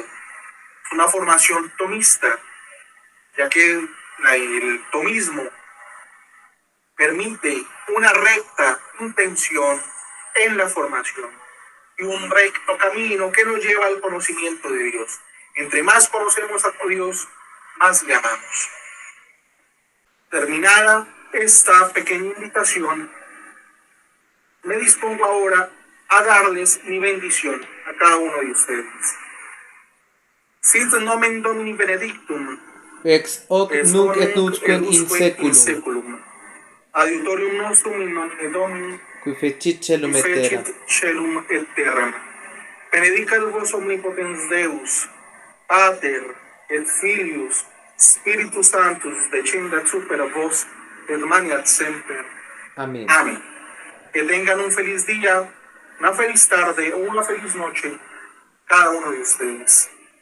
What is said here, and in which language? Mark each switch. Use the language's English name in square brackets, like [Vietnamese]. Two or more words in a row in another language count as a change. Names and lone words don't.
[Spanish] Es una formación tomista, ya que el tomismo permite una recta intención en la formación y un recto camino que nos lleva al conocimiento de Dios. Entre más conocemos a Dios, más le amamos. Terminada esta pequeña invitación, me dispongo ahora a darles mi bendición a cada uno de ustedes. [Latin] Sit nomen Domini benedictum, Ex hoc nunc et nunquam in in seculum, seculum. Adiutorium nostrum in nomine Domini, qui fecit celum et terra. fecit celum et terram. Benedicat vos omnipotens Deus, Pater et Filius, Spiritus Sanctus, descendat super a vos, et maniat semper. [Spanish] Amén. Amén. Que tengan un feliz día, una feliz tarde o una feliz noche, cada uno de ustedes.